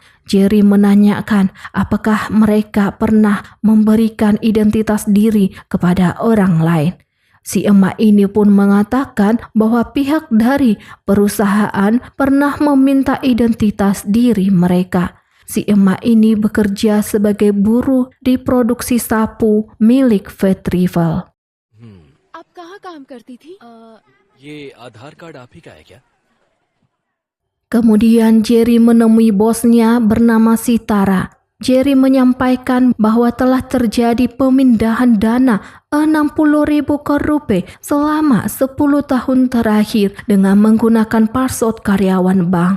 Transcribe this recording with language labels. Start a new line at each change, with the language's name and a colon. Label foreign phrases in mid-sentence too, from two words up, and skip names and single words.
Indonesian: Jerry menanyakan apakah mereka pernah memberikan identitas diri kepada orang lain. Si emak ini pun mengatakan bahwa pihak dari perusahaan pernah meminta identitas diri mereka. Si emak ini bekerja sebagai buruh di produksi sapu milik Vetrivel.
Hindi: आप कहाँ काम करती थी? ये आधार कार्ड आप ही का है क्या?
Indonesian: Kemudian Jerry menemui bosnya bernama Sitara. Jerry menyampaikan bahwa telah terjadi pemindahan dana 60.000 rupiah selama 10 tahun terakhir dengan menggunakan password karyawan bank.